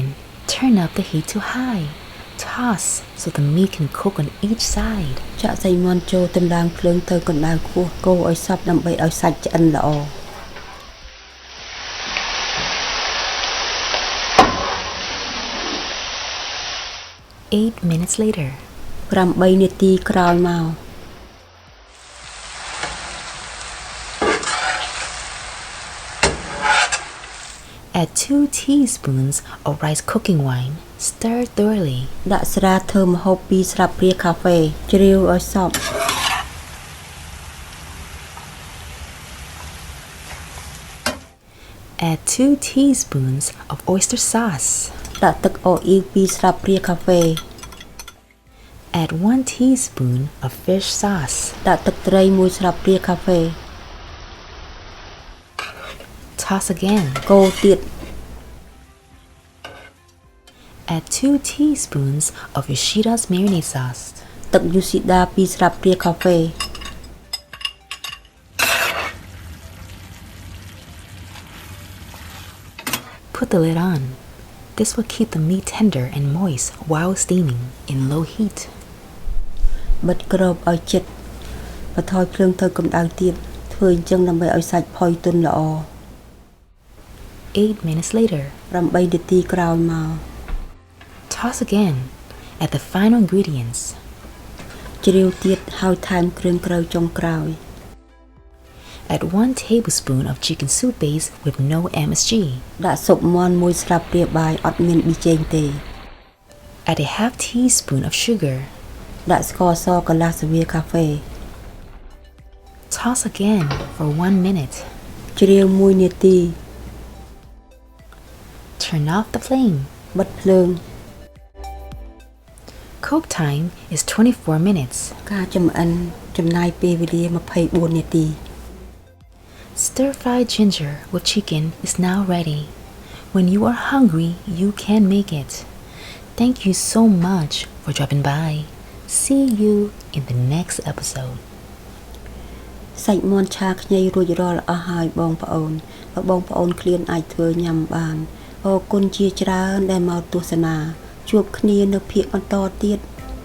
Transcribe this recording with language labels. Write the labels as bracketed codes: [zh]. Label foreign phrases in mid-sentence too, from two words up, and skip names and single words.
[en] Turn up the heat to high. Toss so the meat can cook on each side. [km] ចាក់សាច់មាន់ចូលតម្លើងភ្លើងទៅកម្ដៅខ្ពស់កូរឲ្យសព្វដើម្បីឲ្យសាច់ឆ្អិនល្អ [en] 8 minutes later, [km] 8 នាទីក្រោយមក [en] add 2 teaspoons of rice cooking wine. Stir thoroughly. [km] ដាក់ស្រាធ្វើម្ហូប2ស្លាបព្រាកាហ្វេជ្រាវឲ្យសព្វ [en] Add 2 teaspoons of oyster sauce. [km] ដាក់ទឹកអូអ៊ីវ2ស្លាបព្រាកាហ្វេ [en] Add 1 teaspoon of fish sauce. [km] ដាក់ទឹកត្រី1ស្លាបព្រាកាហ្វេ [en] Toss again. [km] កូរទៀត [en] Add 2 teaspoons of Yoshida's marinade sauce. [km] ទឹកយូស៊ីដា2ស្លាបព្រាកាហ្វេ [en] Put the lid on. This will keep the meat tender and moist while steaming in low heat. [km] បិទគ្របឲ្យជិតបន្ថយភ្លើងទៅកម្ដៅទៀតធ្វើអញ្ចឹងដើម្បីឲ្យសាច់ផុយទន់ល្អ [en] 8 minutes later, [km] 8 នាទីក្រោយមក [en] toss again. Add the final ingredients. [km] ជ្រាវទៀតហើយថែមគ្រឿងក្រៅចុងក្រោយ [en] Add 1 tablespoon of chicken soup base with no MSG. [km] ដាក់ស៊ុបមាន់1ស្លាបព្រាបាយអត់មានប៊ីចេងទេ [en] Add a half teaspoon of sugar. [km] ដាក់ស្ករសកន្លះស្លាបកាហ្វេ [en] Toss again for 1 minute. [km] ជ្រាវ1នាទី [en] Turn off the flame. [km] បិទភ្លើង [en] cook time is 24 minutes. [km] ការចម្អិនចំណាយពេលវេលា24នាទី [en] Stir-fried ginger with chicken is now ready. When you are hungry, you can make it. Thank you so much for dropping by. See you in the next episode. [km] សាច់មាន់ឆាខ្ញីរួចរាល់អស់ហើយបងប្អូនបើបងប្អូនឃ្លានអាចធ្វើញ៉ាំបានអរគុណជាច្រើនដែលមកទស្សនាជួបគ្នានៅភាគបន្តទៀត